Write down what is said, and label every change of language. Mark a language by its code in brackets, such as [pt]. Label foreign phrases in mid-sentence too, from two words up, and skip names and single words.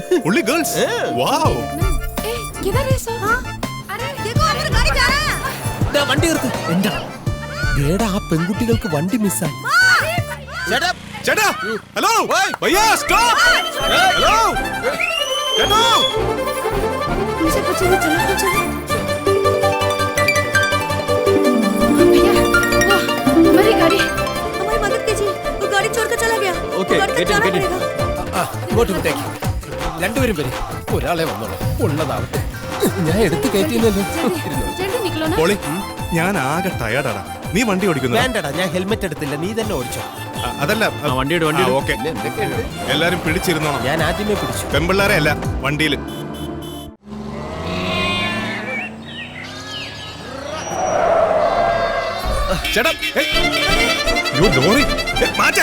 [ml] വണ്ടി നിർത്ത്. എന്താ ആ പെൺകുട്ടികൾക്ക് വണ്ടി മിസ്സായി. ചേട്ടാ, ഹലോ, ഭയ്യാ, സ്റ്റോപ്പ്. ഹലോ, ചേട്ടാ. [hi] हमारी गाड़ी, हमारी मदद कीजिए. वो गाड़ी छोड़कर चला गया. [en] Okay, get in. [ml] ഇങ്ങോട്ട് വിട്ടേക്ക്. രണ്ടുപേരും വരും. ഒരാളെ വന്നോളൂ. ഉള്ളതാവട്ടെ. ഞാൻ എടുത്ത് കയറ്റിയല്ലോ. [hi] जल्दी निकलो ना. [ml] പോളി, ഞാൻ ആകെ ടയർഡാടാ. നീ വണ്ടി ഓടിക്കുന്നു? വേണ്ടടാ, ഞാൻ ഹെൽമെറ്റ് എടുത്തില്ല. നീ തന്നെ ഓടിച്ചോ. അതല്ല, വണ്ടിയുടെ ഓക്കെ. എല്ലാരും പിടിച്ചിരുന്നോണം. ഞാൻ ആദ്യമേ പിടിച്ചു. പെമ്പിള്ളാരെ അല്ല, വണ്ടിയിൽ. ചേട്ടാ, അയ്യോ, ലോറി മാറ്റാൻ